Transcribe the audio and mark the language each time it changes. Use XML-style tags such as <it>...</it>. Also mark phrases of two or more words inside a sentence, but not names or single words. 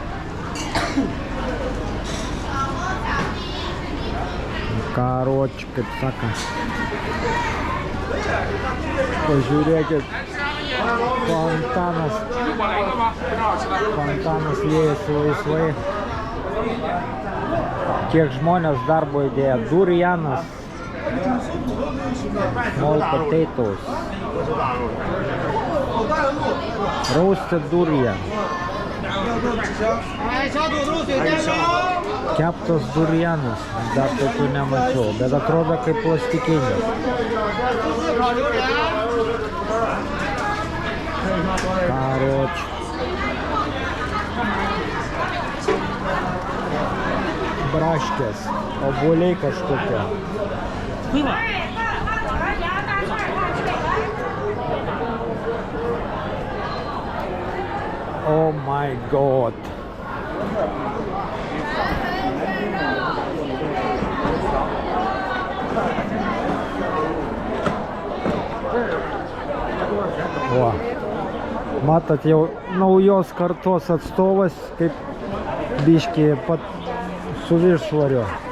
<lt>Karoč, kaip saka. Pažiūrėkit, fontanas. Fontanas liejasi laisvai. Kiek žmonės darbo įdėjo. Durianas.</lt> <en>Small potatoes. Roasted durian.</en> <lt>Keptas durianas. Dar tokių nemačiau, bet atrodo kaip plastikinis. Karoč. Braškės. Obuoliai kažkokie.</lt> <en>Oh my god.</en> <lt>O, matot, jau naujos kartos atstovas, kaip biškį pat su viršsvoriu.</lt>